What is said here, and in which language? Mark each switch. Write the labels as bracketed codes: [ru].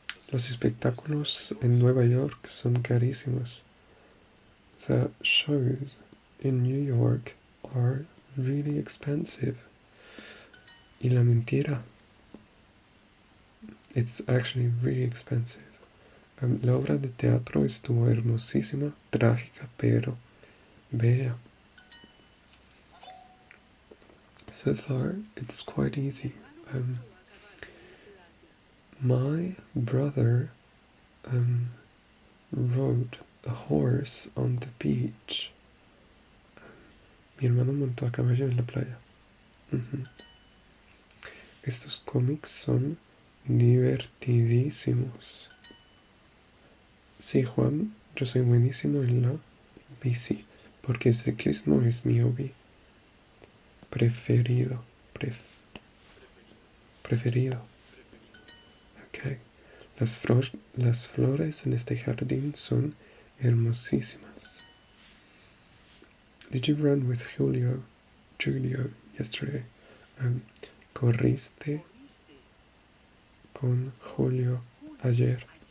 [es] Los espectáculos en Nueva York son carísimos. [en] The shows in New York are really expensive. [es] Y la mentira, [en] it's actually really expensive. [es] La obra de teatro estuvo hermosísima, trágica, pero bella. [en] So far, it's quite easy. My brother rode a horse on the beach. [es] Mi hermano montó a caballo en la playa. Estos cómics son divertidísimos. Sí, Juan, yo soy buenísimo en la bici, porque el ciclismo es mi hobby preferido. Preferido. Okay. Las flores en este jardín son hermosísimas. [en] Did you run with Julio yesterday? [es] ¿Corriste con Julio ayer?